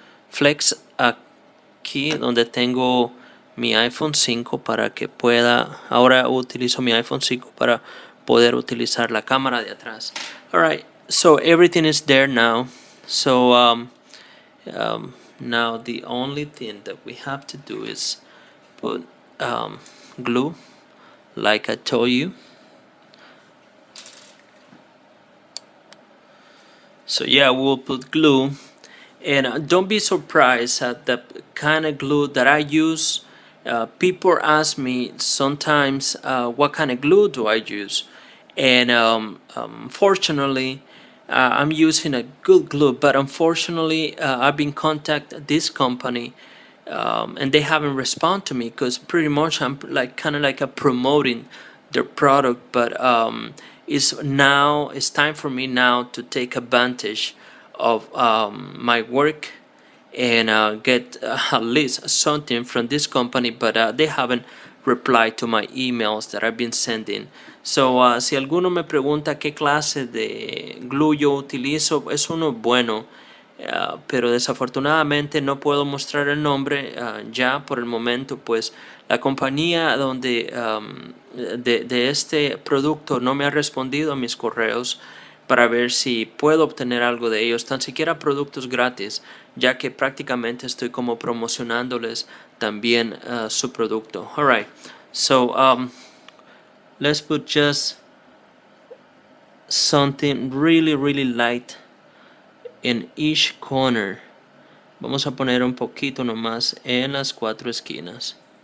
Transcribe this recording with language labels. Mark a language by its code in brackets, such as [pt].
[es] flex aquí donde tengo mi iPhone 5 para que pueda, ahora utilizo mi iPhone 5 para poder utilizar la cámara de atrás. [en] Alright, so everything is there now. So now the only thing that we have to do is put glue, like I told you. So yeah, we'll put glue, and don't be surprised at the kind of glue that I use. People ask me sometimes what kind of glue do I use, and fortunately I'm using a good glue, but unfortunately I've been contacting this company, and they haven't responded to me because pretty much I'm like kind of like a promoting their product, but it's time for me now to take advantage of my work and get at least something from this company, but they haven't replied to my emails that I've been sending. [es] So si alguno me pregunta qué clase de glue yo utilizo, es uno bueno, pero desafortunadamente no puedo mostrar el nombre ya por el momento, pues la compañía de este producto no me ha respondido a mis correos para ver si puedo obtener algo de ellos, tan siquiera productos gratis, ya que prácticamente estoy como promocionándoles también su producto. [en] Alright, so let's put just something really light in each corner. [es] Vamos a poner un poquito nomás en las cuatro esquinas.